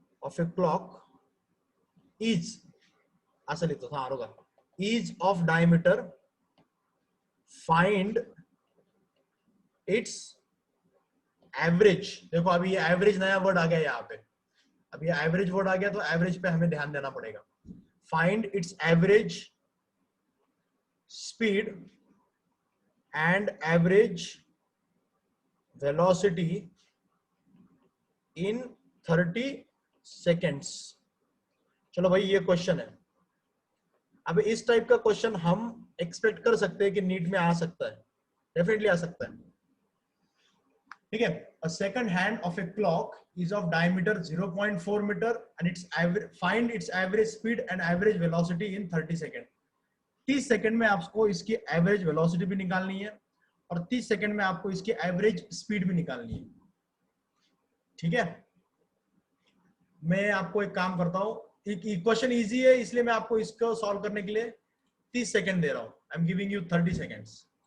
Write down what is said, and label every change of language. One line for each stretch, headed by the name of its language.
English: of a clock is,
Hindi: ऐसा लिखो था आरोगा,
English: is of diameter, find its average.
Hindi: देखो अभी ये एवरेज नया वर्ड आ गया यहाँ पे, अब ये एवरेज वर्ड आ गया, तो एवरेज पे हमें ध्यान देना पड़ेगा।
English: Find its average speed and average velocity in 30 seconds.
Hindi: चलो भाई ये क्वेश्चन है, अब इस टाइप का क्वेश्चन हम एक्सपेक्ट कर सकते हैं कि नीट में आ सकता है, डेफिनेटली आ सकता है। ठीक है,
English: a second hand of a clock is of diameter 0.4 meter and its average, find its average speed and average velocity in 30 second.
Hindi: 30 second में आपको इसकी एवरेज वेलोसिटी भी निकालनी है और 30 सेकेंड में आपको इसकी एवरेज स्पीड भी निकालनी है। ठीक है, मैं आपको एक काम करता हूं, क्वेश्चन इजी है इसलिए मैं आपको इसको सॉल्व करने के लिए 30 सेकेंड दे रहा हूं,
English: I am giving you 30 seconds.